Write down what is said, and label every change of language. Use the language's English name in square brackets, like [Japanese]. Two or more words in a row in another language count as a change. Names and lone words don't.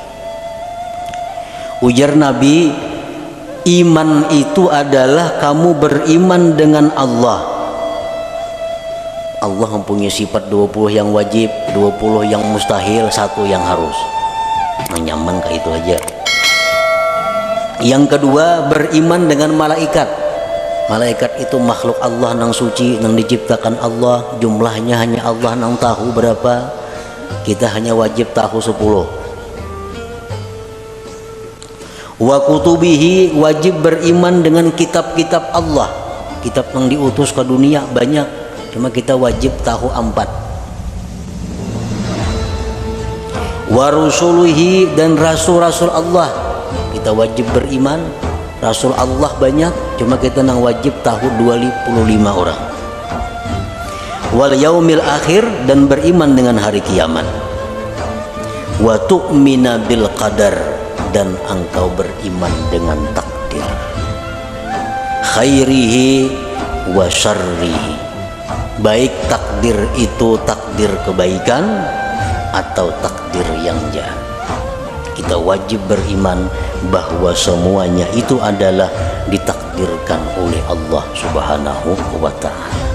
[Indonesian] Ujar Nabi, iman itu adalah kamu beriman dengan Allah, Allah mempunyai sifat 20 yang wajib, 20 yang mustahil, 1 yang harus. Nyaman kayak itu aja. Yang kedua, beriman dengan malaikat. Malaikat itu makhluk Allah nang suci, nang diciptakan Allah, jumlahnya hanya Allah nang tahu berapa. Kita hanya wajib tahu 10. [Arabic] وكتبه, [Indonesian] wajib beriman dengan kitab-kitab Allah. Kitab yang diutus ke dunia banyak, cuma kita wajib tahu 4. [Arabic] ورسله, [Indonesian] dan rasul-rasul Allah, kita wajib beriman. Rasul Allah banyak, cuma kita nang wajib tahu 25 orang. [Arabic] واليوم الآخر, [Indonesian] dan beriman dengan hari kiamat. [Arabic] وتؤمن بالقدر, [Indonesian] dan engkau beriman dengan takdir, [Arabic] خيره وشره, [Indonesian] baik takdir itu takdir kebaikan atau takdir yang jahat. Kita wajib beriman bahwa semuanya itu adalah ditakdirkan oleh Allah [Arabic] سبحانه وتعالى.